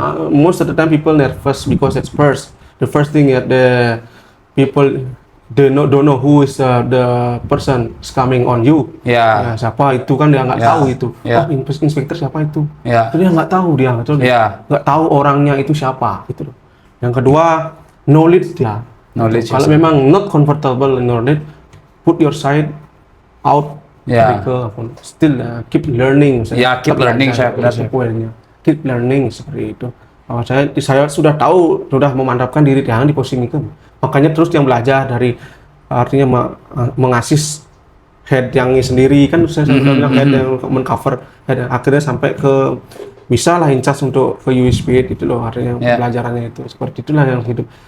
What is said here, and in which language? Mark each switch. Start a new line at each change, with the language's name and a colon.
English: Most of the time people nervous because it's the first thing the people don't know who is the person is coming on you.
Indonesian: Siapa itu kan dia nggak tahu itu. Inspektur siapa itu? Itu dia nggak tahu, nggak tahu orangnya itu siapa gitu loh. Yang kedua knowledge dia. Kalau memang
English: not comfortable in knowledge, put your side out, still keep learning. Keep learning saya. Keep learning
Indonesian: seperti itu. Saya sudah tahu, sudah memantapkan diri jangan di posisi itu. Makanya terus yang belajar dari artinya mengasis head yang sendiri kan, saya bilang head yang men-cover head, akhirnya sampai ke bisa lah in charge untuk ke USP itu loh, artinya pelajarannya itu seperti itulah yang hidup.